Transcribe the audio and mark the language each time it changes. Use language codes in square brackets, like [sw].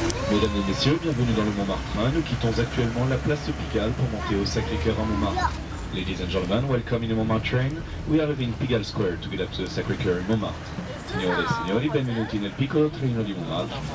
[fr] Mesdames et messieurs, bienvenue dans le Montmartre. Nous quittons actuellement la place Pigalle pour monter au Sacré-Cœur à Montmartre. [en] Ladies and gentlemen, welcome in the Montmartre train. We are leaving Pigalle Square to get up to the Sacré-Cœur in Montmartre. [it] Signore e signori, benvenuti nel piccolo treno di Montmartre.